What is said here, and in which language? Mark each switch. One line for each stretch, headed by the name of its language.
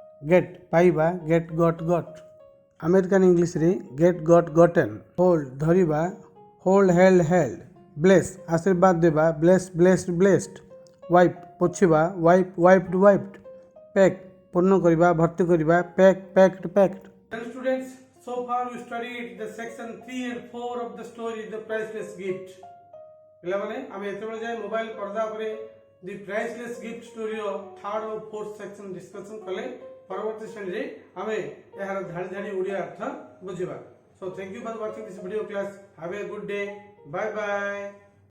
Odia: Gate ପାଇବା, gate got got. American ଇଂଲିଶରେ gate got ଗଟେନ୍। Hold ଧରିବା, ହୋଲ୍ଡ ହେଲ୍ଡ ହେଲ୍ଡ। ବ୍ଲେସ୍ ଆଶୀର୍ବାଦ ଦେବା, bless blessed blessed. Wipe ପୋଛିବା, wipe ୱାଇପ୍ଡ ୱାଇପ୍ଡ। Pack ପୂର୍ଣ୍ଣ କରିବା, ଭର୍ତ୍ତି କରିବା, pack packed packed.
English: Well students, so far we studied the section 3 and 4 of the story The Priceless Gift.
Odia: ପିଲାମାନେ ଆମେ ଏତେବେଳେ ଯାଏ ମୋବାଇଲ ପର୍ଦ୍ଦା ଉପରେ ଦି ପ୍ରାଇସଲେସ୍ ଗିଫ୍ଟ ଷ୍ଟୋରିର 3rd ଆଉ 4th ସେକ୍ସନ ଡିସ୍କସନ କଲେ। ପରବର୍ତ୍ତୀ ଶ୍ରେଣୀରେ ଆମେ ଏହାର ଧାଡ଼ି ଧାଡ଼ି ଓଡ଼ିଆ ଅର୍ଥ ବୁଝିବା।
English: So thank you for watching this video class. Have a good day. Bye bye.